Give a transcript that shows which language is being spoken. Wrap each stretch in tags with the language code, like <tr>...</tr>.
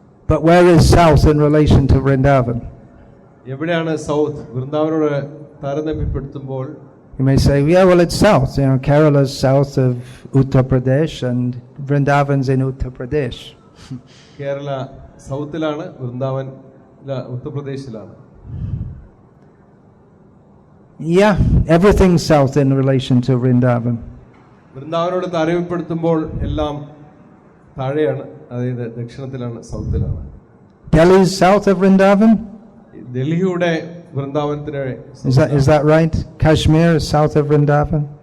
<en>But where is South in relation to Vrindavan?</en> <ml>എവിടെയാണ് south വൃന്ദാവനോട് താരതമ്യപ്പെടുത്തുമ്പോൾ?</ml> <en>You may say, yeah, well, it's south. Kerala is south of Uttar Pradesh and Vrindavan's in Uttar Pradesh.</en> <ml>Kerala സൗത്തിലാണ്, Vrindavan ഉത്തർപ്രദേശിലാണ്.</ml> <en>Yeah, everything's south in relation to Vrindavan.</en> <ml>വൃന്ദാവനോട് താരതമ്യപ്പെടുത്തുമ്പോൾ എല്ലാം താഴെയാണ്, അതായത് ദക്ഷിണത്തിലാണ്, സൗത്തിലാണ്.</ml> <en>Delhi is south of Vrindavan?</en> <ml>ഡൽഹിയുടെ വൃന്ദാവനത്തിന്.</ml> <en>Is that right? Kashmir is south of Vrindavan?</en>